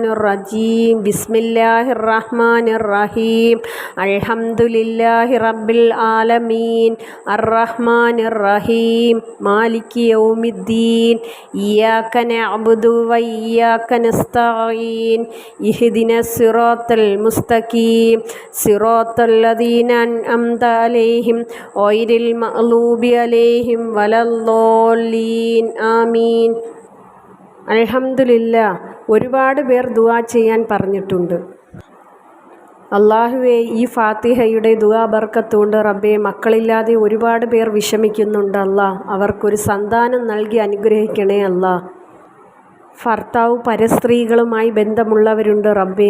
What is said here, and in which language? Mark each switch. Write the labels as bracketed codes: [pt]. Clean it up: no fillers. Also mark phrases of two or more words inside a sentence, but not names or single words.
[ar] الرجيم بسم الله الرحمن الرحيم الحمد لله رب العالمين الرحمن الرحيم مالك يوم الدين إياك نعبد وإياك نستعين اهدنا الصراط المستقيم صراط الذين أنعمت عليهم غير المغضوب عليهم ولا الضالين آمين. [ml] അൽഹംദുലില്ലാ, ഒരുപാട് പേർ ദുആ ചെയ്യാൻ പറഞ്ഞിട്ടുണ്ട്. അള്ളാഹുവേ, ഈ ഫാത്തിഹയുടെ ദുആ ബർക്കത്തുകൊണ്ട് റബ്ബേ, മക്കളില്ലാതെ ഒരുപാട് പേർ വിഷമിക്കുന്നുണ്ട്. അല്ലാ, അവർക്കൊരു സന്താനം നൽകി അനുഗ്രഹിക്കണേ. അല്ലാ, ഭർത്താവ് പരസ്ത്രീകളുമായി ബന്ധമുള്ളവരുണ്ട് റബ്ബേ.